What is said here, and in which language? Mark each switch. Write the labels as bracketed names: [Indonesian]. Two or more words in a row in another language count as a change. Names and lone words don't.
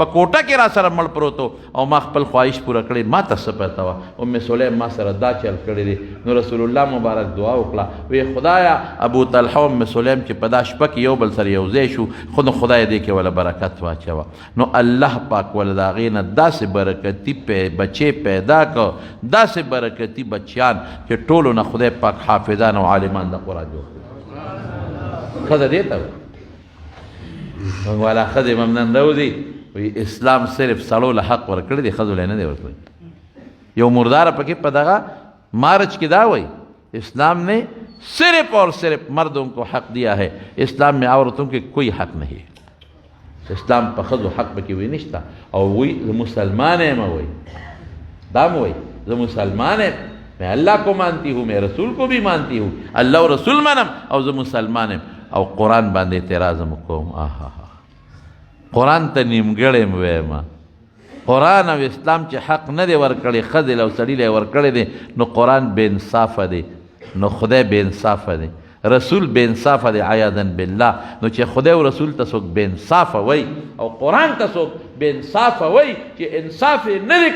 [Pashto] کوټه کې را سره مړ پروت و او ما خپل خواهش پوره کړی ما ته څه پته وه ام سلیم ما سره دا چل کړی دی نو رسول الله مبارک دعا وکړه وی خدایا ابو طلحه ام سلیم چې په دا شپه کې یو بل سره یو ځای شو خو نو خدای دې کې وله برکت واچوه نو الله پاک وله د هغې نه داسې برکتي بچې پیدا کړه داسې برکتي بچیان چې ټولو نه خدای پاک حافظان او عالمان د قرآن جوړ کړي ښځه دې ته موږ والا ښځې ممنن راوځي وی اسلام صرف سړو له حق ورکړی دی ښځو له نه دی ورکړی یو مرداره پکې په دغه مارچ کې دا وایي [Urdu] اسلام نے صرف اور صرف مردوں کو حق دیا ہے اسلام میں عورتوں کے کوئی حق نہیں [Pashto] اسلام په ښځو حق پکې وی نشته او وی زه مسلمان یم وی دا م وی زه مسلمان یم [Urdu] میں اللہ کو مانتی ہوں میں رسول کو بھی مانتی ہوں [Pashto] اللہ و رسول منم او زه مسلمان یم او قرآن باندې اعتراض م کوم قرآن ته نیمګړی م ویم قرآن او اسلام چې حق نه دی ورکړی ښځې له او سړي له یې ورکړی دی نو قرآن بې انصافه دی نو خدای بې انصافه دی رسول بې انصافه دی [Arabic] عیاذا بالله [Pashto] نو چې خدای او رسول ته څوک بې انصافه وی او قرآن ته څوک بې انصافه وی چې انصاف یې نه دی